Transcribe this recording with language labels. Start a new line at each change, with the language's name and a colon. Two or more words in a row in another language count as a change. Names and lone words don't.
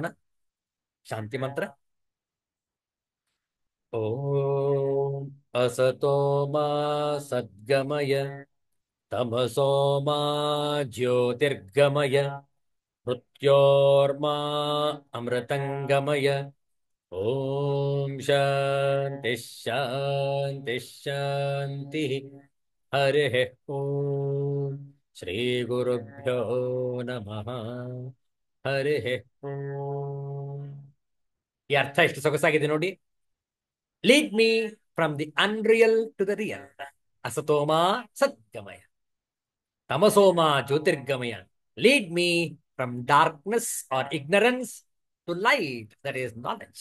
Kannada: ಶಾಂತಿ ಮಂತ್ರ.
Sanskrit: ಓಂ ಅಸತೋ ಮಾ ಸದ್ಗಮಯ ತಮಸೋ ಮಾ ಜ್ಯೋತಿರ್ಗಮಯ ಮೃತ್ಯೋರ್ಮಾ ಅಮೃತಂಗಮಯ. ಓಂ ಶಾಂತಿ ಶಾಂತಿ ಶಾಂತಿ. ಹರಿ ಓಂ ಶ್ರೀ ಗುರುಭ್ಯೋ ನಮಃ. ಹರಿ ಓಂ.
Kannada: ಈ ಅರ್ಥ ಎಷ್ಟು ಸೊಗಸಾಗಿದೆ ನೋಡಿ.
English: lead me from the unreal to the real.
Sanskrit: ಅಸತೋಮಾ ಸದ್ಗಮಯ ತಮಸೋಮಾ ಜ್ಯೋತಿರ್ಗಮಯ.
English: lead me from darkness or ignorance to light, that is knowledge.